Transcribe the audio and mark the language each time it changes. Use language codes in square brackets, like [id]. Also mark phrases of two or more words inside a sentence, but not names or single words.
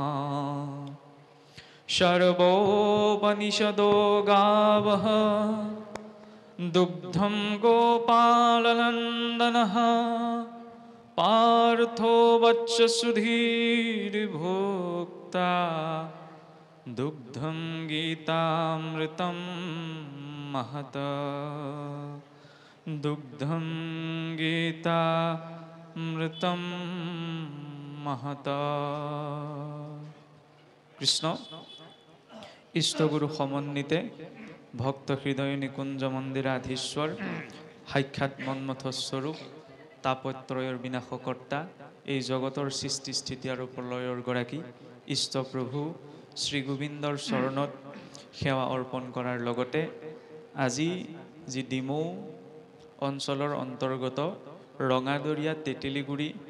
[sa] सर्वोपनिषदो गावः दुग्धं गोपालनन्दनः पार्थो वत्ससुधीर्भोक्ता दुग्धं गीतामृतं महत दुग्धं गीतामृतं महत। [as] কৃষ্ণ ইষ্টগুরু সমন্বিতে ভক্ত হৃদয় নিকুঞ্জ মন্দিরাধীশ্বর সাক্ষাৎ মন্মথ স্বরূপ তাপত্ৰয়ৰ বিনাশকৰ্তা এই জগতৰ সৃষ্টি স্থিতি আৰু প্ৰলয়ৰ গৰাকী ইষ্টপ্ৰভু শ্ৰী গোবিন্দৰ চৰণত সেৱা অৰ্পণ কৰাৰ লগতে আজি যি ডিমৌ অঞ্চলৰ অন্তৰ্গত ৰঙাদৰিয়া তেতেলীগুৰি